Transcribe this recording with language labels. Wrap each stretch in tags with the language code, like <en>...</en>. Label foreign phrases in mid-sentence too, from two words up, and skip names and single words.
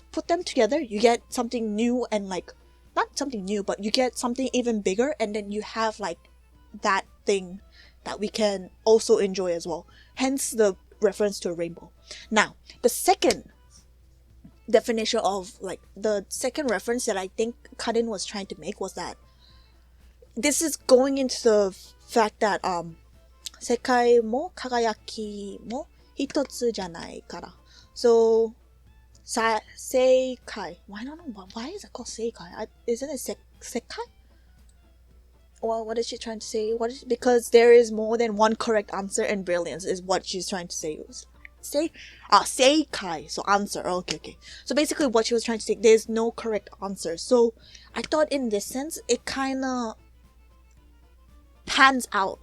<en>Put them together, you get something new, and like not something new, but you get something even bigger, and then you have like that thing that we can also enjoy as well. Hence the reference to a rainbow. Now, the second definition of like the second reference that I think Karin was trying to make was that this is going into the fact that</en> <ja>世界も輝きも一つじゃないから.</ja> <en>So sekai. I don't know why is it called sekai? Isn't it sekai? Well, what is she trying to say? Because there is more than one correct answer, and brilliance is what she's trying to say. Seikai. So answer. Okay. So basically what she was trying to say, there's no correct answer. So I thought in this sense, it kind of pans out.</en>